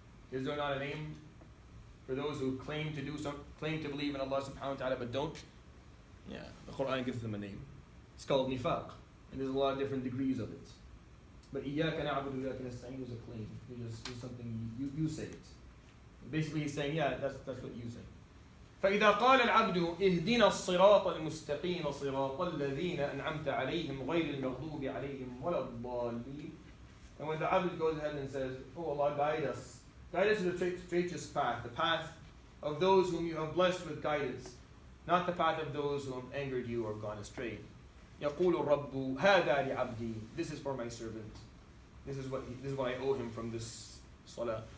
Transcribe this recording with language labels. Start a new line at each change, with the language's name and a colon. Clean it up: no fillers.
English: Is there not a name for those who claim to believe in Allah subhanahu wa ta'ala but don't? Yeah, the Qur'an gives them a name. It's called nifaq. And there's a lot of different degrees of it. But
Arabic: إِيَّاكَ نَعْبُدُ وَإِيَّاكَ نَسْتَعِينُ
English: is a claim. It's something you say it. Basically he's saying, yeah, that's what you say.
Arabic: فإذا قال العبد اهدنا الصراط المستقيم صراط الذين أنعمت عليهم غير المغضوب عليهم ولا الضالين.
English: And when the abd goes ahead and says, oh Allah, guide us to the straightest path, the path of those whom you have blessed with guidance, not the path of those who have angered you or gone astray.
Arabic: يقول الرب هذا لعبدي.
English: This is for my servant. This is what I owe him from this salah.